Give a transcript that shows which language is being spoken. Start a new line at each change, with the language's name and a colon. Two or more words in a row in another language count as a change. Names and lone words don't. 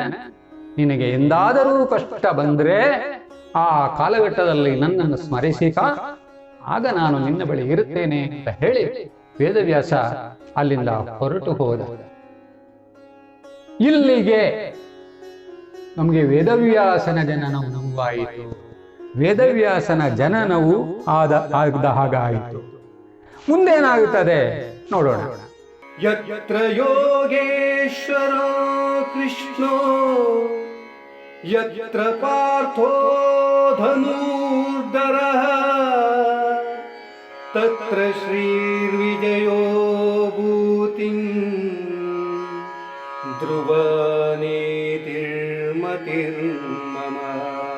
Kannada: ನಿನಗೆ ಎಂದಾದರೂ ಕಷ್ಟ ಬಂದ್ರೆ ಆ ಕಾಲಘಟ್ಟದಲ್ಲಿ ನನ್ನನ್ನು ಸ್ಮರಿಸಿಕ, ಆಗ ನಾನು ನಿನ್ನ ಬಳಿ ಇರುತ್ತೇನೆ ಅಂತ ಹೇಳಿ ವೇದವ್ಯಾಸ ಅಲ್ಲಿಂದ ಹೊರಟು ಹೋದ. ಇಲ್ಲಿಗೆ ನಮಗೆ ವೇದವ್ಯಾಸನ ಜನನವು ನಮಗಾಯಿತು. ವೇದವ್ಯಾಸನ ಜನನವು ಆದ ಹಾಗಾಯಿತು. ಮುಂದೇನಾಗುತ್ತದೆ ನೋಡೋಣ.
Sanskrit: ಯತ್ರ ಯೋಗೇಶ್ವರ ಕೃಷ್ಣೋ ಯತ್ರ ಪಾರ್ಥೋ ಧನುರ್ಧರಃ ತತ್ರ ಶ್ರೀರ್ವಿಜಯೋ ಭೂತಿಂ ಧ್ರುವ ನೀತಿರ್ಮತಿರ್ಮಮ.